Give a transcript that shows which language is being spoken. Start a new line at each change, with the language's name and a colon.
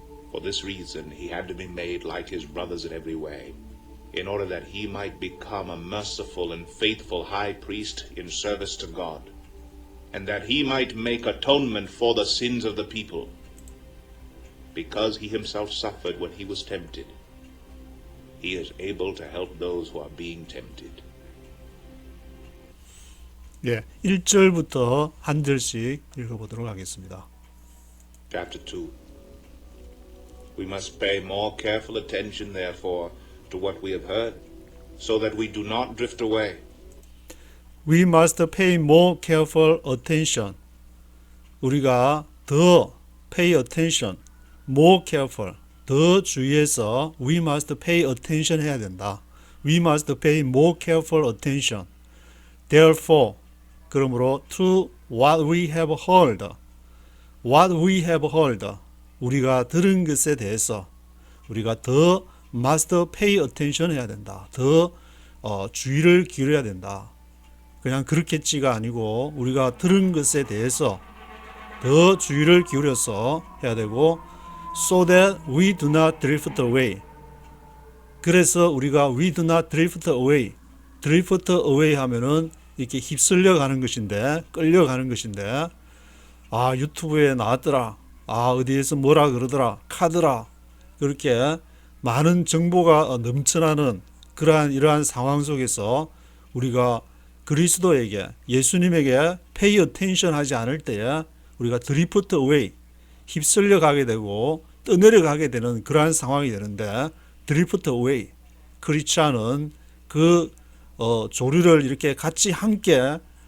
English: For this reason he had to be made like his brothers in every way, in order that he might become a merciful and faithful high priest in service to God, and that he might make atonement for the sins of the people, because he himself suffered when he was tempted. He is able to help those who are being tempted.
Korean: 예, 1절부터 한 절씩 읽어보도록 하겠습니다.
English: Chapter 2. We must pay more careful attention, therefore, to what we have heard, so that we do not drift away. We must pay more careful attention.
Korean: 우리가 더
English: pay attention, more careful,
Korean: 더 주의해서
English: we must pay attention
Korean: 해야 된다.
English: We must pay more careful attention. Therefore,
Korean: 그러므로
English: to what we have heard, what we have heard,
Korean: 우리가 들은 것에 대해서 우리가 더
English: must pay attention
Korean: 해야 된다. 더 주의를 기울여야 된다. 그냥 그렇겠지가 아니고 우리가 들은 것에 대해서 더 주의를 기울여서 해야 되고
English: so that we do not drift away.
Korean: 그래서 우리가
English: we do not drift away.
Korean: drift away 하면은 이렇게 휩쓸려 가는 것인데, 끌려가는 것인데, 아, 유튜브에 나왔더라. 아, 어디에서 뭐라 그러더라. 카더라. 그렇게 많은 정보가 넘쳐나는 이러한 상황 속에서 우리가 그리스도에게, 예수님에게 pay attention 하지 않을 때에 우리가 drift away, 휩쓸려 가게 되고 떠내려 가게 되는 그러한 상황이 되는데, drift away, 크리스찬은 그 조류를 이렇게 같이 함께